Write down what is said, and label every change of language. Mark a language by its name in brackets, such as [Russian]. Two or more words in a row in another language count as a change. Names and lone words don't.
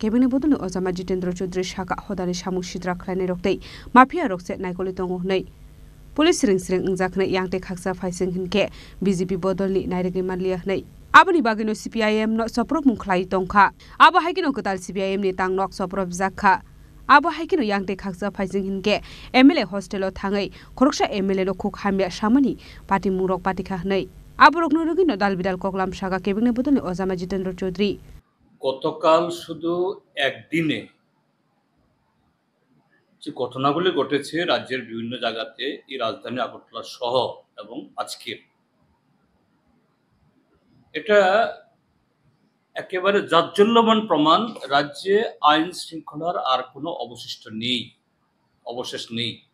[Turkic languages] kebengne bodolni Ozama Jitendra Chaudhary shaka hodani samung sidra khlaine roktei mafia rokse naikoli tongo nei Police ring ngjakne yangte khaksa faising hinke BJP bodolni nairege manliya nei Abani bagino CPIM no soprop mungkhlai tongkha aba haikino kotal CPIM ni tang nok soprop jakha Abo haikino yangte khaksa faising hinke MLA hostelo thangai khoroksa MLA no khuk hamya samani party murok party kha nei aborok no rogino dalbidal koklam saga kebengne bodole Ozama Jitendra Chaudhary [Bangla] গতকাল শুধু একদিনে যে ঘটনাগুলি ঘটেছে রাজ্যের বিভিন্ন জায়গাতে এই রাজধানী আগরতলা সহ এবং আজকে এটা একেবারে জাজ্জল্যমান প্রমাণ রাজ্যে আইন শৃঙ্খলার আর কোনো অবশেষ নেই